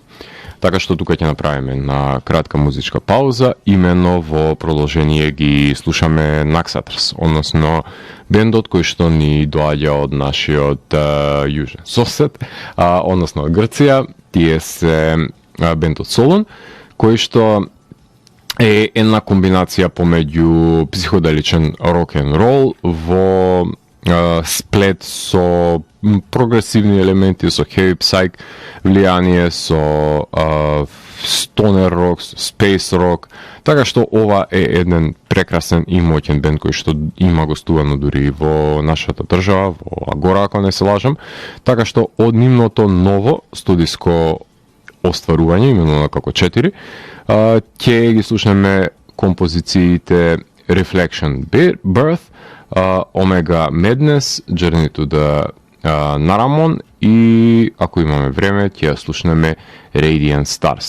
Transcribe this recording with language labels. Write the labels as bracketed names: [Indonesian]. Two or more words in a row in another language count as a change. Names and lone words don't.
[Macedonian] Така што тука ќе направиме на кратка музичка пауза, имено во продолжение ги слушаме Naxatrz, односно бендот кој што ни доаѓа од нашиот јужен сосед, односно од Грција. Тие се бендот Solon, кој што е една комбинација помеѓу психоделичен рок-н-рол во сплет со прогресивни елементи, со [English] heavy psych [Macedonian] влијание, со [English] stoner rock, space rock, [Macedonian] така што ова е еден прекрасен и моќен бенд кој што има гостувано дури во нашата држава, во Агора, ако не се лажам, така што од нивното ново студиско остварување, именно како 4, ќе ги слушаме композициите Reflection Birth, Omega Madness, Journey to the Naramon и ако имаме време ќе ја слушнеме Radiant Stars.